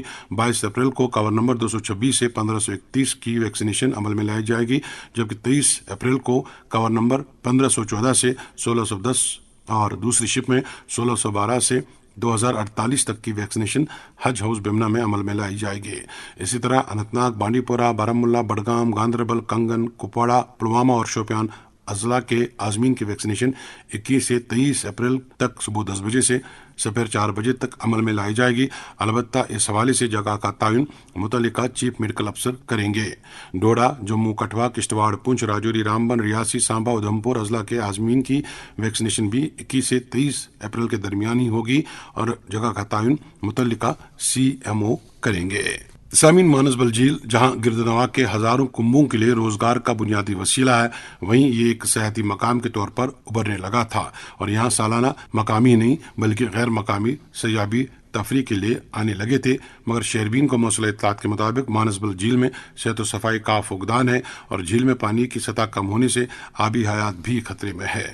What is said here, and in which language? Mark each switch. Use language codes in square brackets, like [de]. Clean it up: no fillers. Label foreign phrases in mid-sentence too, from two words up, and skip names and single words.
[ur] 22 اپریل کو کور نمبر 226 سے 1531 کی ویکسینیشن عمل میں لائی جائے گی، جبکہ 23 اپریل کو کور نمبر 1514 سے 1610 اور دوسری شپ میں 1612 سے 2048 تک کی ویکسینیشن حج ہاؤس بیمنا میں عمل میں لائی جائے گی۔ اسی طرح اننت ناگ، بانڈی پورہ، بارہمولہ، بڈگام، گاندربل، کنگن، کپواڑہ، پلوامہ اور شوپیان اضلاع کے عازمین کی ویکسینیشن 21 سے 23 اپریل تک صبح 10 بجے سے سپہر 4 بجے تک عمل میں لائی جائے گی۔ البتہ اس حوالے سے جگہ کا تعین متعلقہ [en] chief medical officer [ur] کریں گے۔ ڈوڈا، جموں، کٹھوا، کشتواڑ، پونچھ، راجوری، رامبن، ریاسی، سانبا، ادھمپور اضلاع کے عازمین کی ویکسینیشن بھی 21 سے 23 اپریل کے درمیان ہی ہوگی اور جگہ کا تعین متعلقہ CMO کریں گے۔ سامعین، مانسبل جھیل جہاں گردنوا کے ہزاروں کنبوں کے لیے روزگار کا بنیادی وسیلہ ہے، وہیں یہ ایک سیاحتی مقام کے طور پر ابھرنے لگا تھا اور یہاں سالانہ مقامی نہیں بلکہ غیر مقامی سیاح بھی تفریح کے لیے آنے لگے تھے، مگر شہربین کو موصول اطلاعات کے مطابق مانسبل جھیل میں صحت و صفائی کا فقدان ہے اور جھیل میں پانی کی سطح کم ہونے سے آبی حیات بھی خطرے میں ہے۔